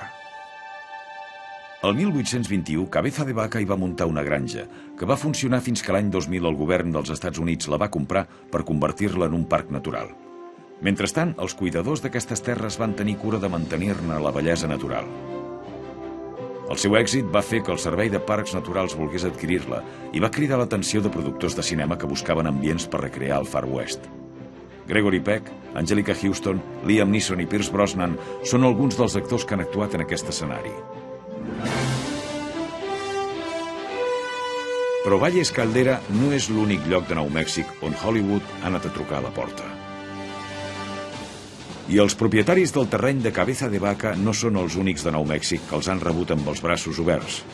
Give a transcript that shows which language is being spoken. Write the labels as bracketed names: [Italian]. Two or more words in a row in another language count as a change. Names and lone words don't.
[Catalan] El 1821, Cabeza de Vaca hi va muntar una granja, que va funcionar fins que l'any 2000 el govern dels Estats Units la va comprar per convertir-la en un parc natural. Mentrestant, els cuidadors d'aquestes terres van tenir cura de mantenir-ne la bellesa natural. El seu èxit va fer que el Servei de Parcs Naturals volgués adquirir-la i va cridar l'atenció de productors de cinema que buscaven ambients per recrear el Far West. Gregory Peck, Angelica Houston, Liam Neeson i Pierce Brosnan són alguns dels actors que han actuat en aquest escenari. Però Valles Caldera no és l'únic lloc de Nou Mèxic on Hollywood ha anat a trucar a la porta. I els propietaris del terreny de Cabeza de Vaca no són els únics de Nou Mèxic que els han rebut amb els braços oberts.